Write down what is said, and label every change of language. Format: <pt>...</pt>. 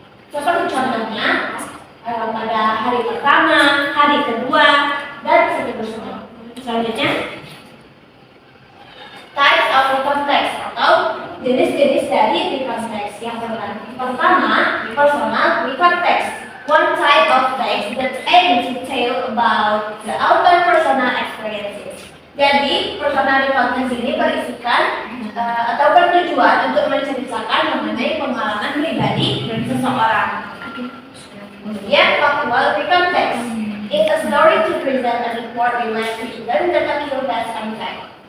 <id>Seperti contohnya, pada hari pertama, hari kedua, dan seterusnya. Selanjutnya,</id> <en>types of recontext</en> <id>atau jenis-jenis dari recontext. Yang pertama, personal recontext.</id> <en>One type of text that aims to tell about the author personal experiences.</en> <id>Jadi, personal recontext ini berisikan atau bertujuan untuk menceritakan mengenai pengalaman pribadi dari seseorang. Kemudian, factual recontext.</id> <en>It's a story to present a report related to event that occurred as fact.</en>